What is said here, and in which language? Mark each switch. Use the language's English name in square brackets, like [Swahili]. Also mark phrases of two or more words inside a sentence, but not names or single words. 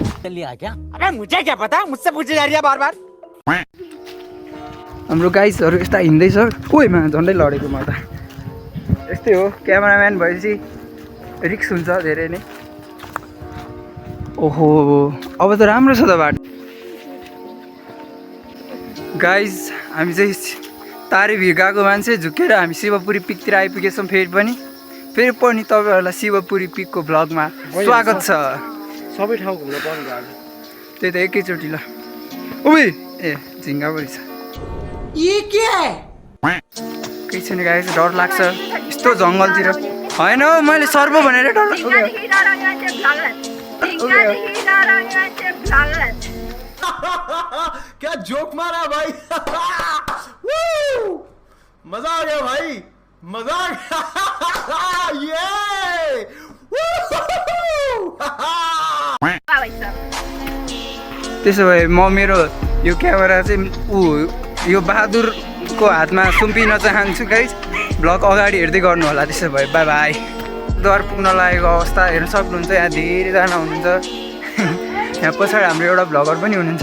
[Nepali] हाम्रो गाइसहरू यस्ता हिँड्दैछ कोहीमा झन्डै लडेको म त यस्तै हो क्यामेराम्यान भएपछि रिक्स हुन्छ धेरै नै ओहो अब त राम्रो छ त बाटो गाइज हामी चाहिँ तारेभिर गएको मान्छे झुकेर हामी शिवपुरी पिकतिर आइपुगेछौँ फेरि पनि तपाईँहरूलाई शिवपुरी पिकको भ्लगमा स्वागत छ सबै ठाउँ घुम्न पर्नु भएको त्यही त एकैचोटि ल उही ए झिङ्गा पो रहेछ केही छैन गाइस डर लाग्छ यस्तो जङ्गलतिर होइन हौ मैले सर्व भनेर डर [Hindi] क्या जोक मारा भाई मजा आ गया भाई मजा आ गया [Nepali] त्यसो भए म मेरो यो क्यामेरा चाहिँ यो बहादुरको हातमा सुम्पिन चाहन्छु गाइस भ्लग अगाडि हेर्दै गर्नु होला त्यसो भए [English] bye bye [Nepali] द्वार पुग्न लागेको अवस्था हेर्न सक्नुहुन्छ यहाँ धेरैजना हुनुहुन्छ यहाँ पछाडि हाम्रो एउटा भ्लगर पनि हुनुहुन्छ